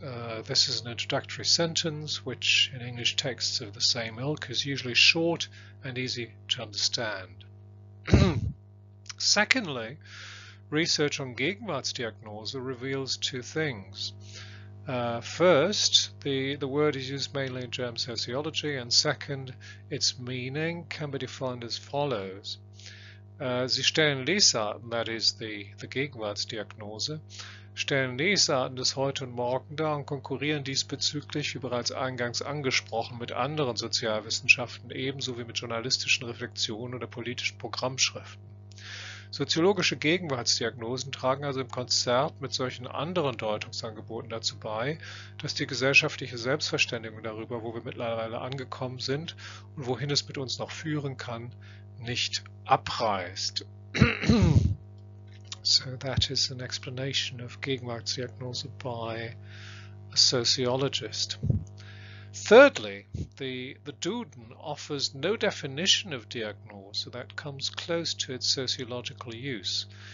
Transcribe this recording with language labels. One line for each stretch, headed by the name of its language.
English: This is an introductory sentence which in English texts of the same ilk is usually short and easy to understand. Secondly, research on Gegenwartsdiagnose reveals two things. First, the word is used mainly in German sociology, and second, its meaning can be defined as follows.
German: Sie stellen Lesarten,
English: that is the
German: Gegenwartsdiagnose, stellen Lesarten des Heute und Morgen dar und konkurrieren diesbezüglich, wie bereits eingangs angesprochen, mit anderen Sozialwissenschaften ebenso wie mit journalistischen Reflexionen oder politischen Programmschriften. Soziologische Gegenwartsdiagnosen tragen also im Konzert mit solchen anderen Deutungsangeboten dazu bei, dass die gesellschaftliche Selbstverständigung darüber, wo wir mittlerweile angekommen sind und wohin es mit uns noch führen kann, nicht abreißt.
English: So that is an explanation of Gegenwartsdiagnose by a sociologist. Thirdly, the Duden offers no definition of diagnose that comes close to its sociological use.